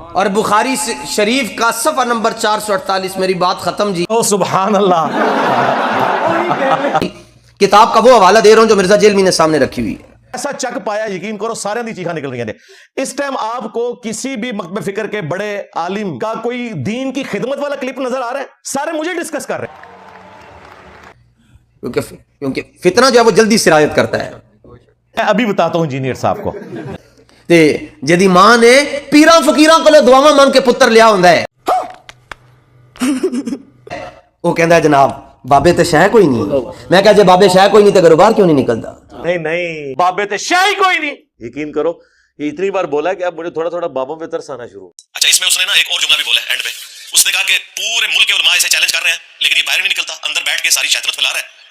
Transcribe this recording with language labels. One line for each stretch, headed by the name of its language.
Urdu: اور بخاری شریف کا صفحہ نمبر 448. میری بات ختم جی. او سبحان اللہ. کتاب کا وہ حوالہ دے رہا ہوں جو مرزا جیلمی نے سامنے رکھی ہوئی ہے.
Punjabi: ایسا چک پایا یقین کرو سارے دی چیخاں نکل رہی ہیں.
Urdu: اس ٹائم آپ کو کسی بھی مکتب فکر کے بڑے عالم کا کوئی دین کی خدمت والا کلپ نظر آ رہا ہے؟ سارے مجھے ڈسکس کر رہے ہیں. کیونکہ فتنہ جو ہے وہ جلدی سرایت کرتا ہے. میں ابھی بتاتا ہوں انجینئر صاحب کو.
Punjabi: تے جدی ماں نے پیراں فقیراں کو دعاواں مانگ کے پتر لیا ہوندا ہے. وہ کہندا ہے جناب بابے تے شے کوئی نہیں. میں کہا جے بابے شے کوئی نہیں تے گھروں باہر کیوں نہیں نکلدا؟ نہیں بابے تے شے ہی کوئی نہیں.
Urdu: یقین کرو یہ اتنی بار بولا کہ اب مجھے تھوڑا تھوڑا بابوں پہ ترس آنا شروع. اچھا اس میں اس نے نا ایک اور جملہ بھی بولا ہے اینڈ پہ. اس نے کہا کہ پورے ملک کے علماء اسے چیلنج کر رہے ہیں لیکن یہ باہر نہیں نکلتا, اندر بیٹھ کے ساری شیطنت پھیلا رہا ہے.